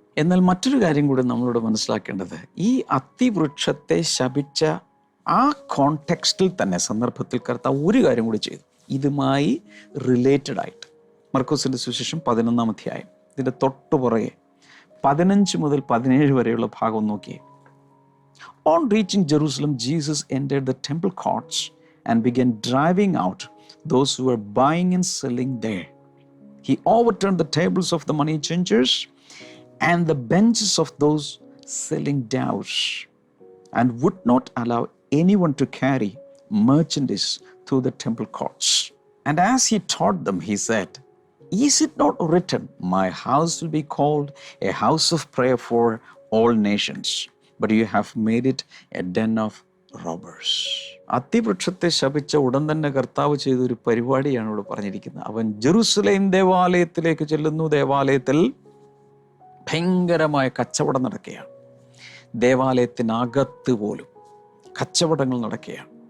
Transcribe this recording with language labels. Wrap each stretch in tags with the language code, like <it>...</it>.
<ml>എന്നാൽ മറ്റൊരു കാര്യം കൂടി നമ്മളോട് മനസ്സിലാക്കേണ്ടത്, ഈ അത്തിവൃക്ഷത്തെ ശപിച്ച ആ കോണ്ടെക്സ്റ്റിൽ തന്നെ, സന്ദർഭത്തിൽ കർത്താവ് ഒരു കാര്യം കൂടി ചെയ്തു, ഇതുമായി റിലേറ്റഡ് ആയിട്ട്. മർക്കോസിൻ്റെ സുവിശേഷം 11-ാം അധ്യായം ഇതിൻ്റെ തൊട്ടുപുറകെ 15 മുതൽ 17 വരെയുള്ള ഭാഗം നോക്കിയേ.</ml> <en>On reaching Jerusalem, Jesus entered the temple courts and began driving out those who were buying and selling there. He overturned the tables of the money changers and the benches of those selling doves, and would not allow anyone to carry merchandise through the temple courts. And as he taught them, he said, "Is it not written, my house will be called a house of prayer for all nations? But you have made it a den of robbers."</en> <ml>അത്തിവൃക്ഷത്തെ ശപിച്ച ഉടൻ തന്നെ കർത്താവ് ചെയ്തൊരു പരിപാടിയാണ് ഇവിടെ പറഞ്ഞിരിക്കുന്നത്. അവൻ Jerusalem ദേവാലയത്തിലേക്ക് ചെല്ലുന്നു. ദേവാലയത്തിൽ ഭയങ്കരമായ കച്ചവടം നടക്കുകയാണ്. ദേവാലയത്തിനകത്ത് പോലും കച്ചവടങ്ങൾ നടക്കുകയാണ്.</ml>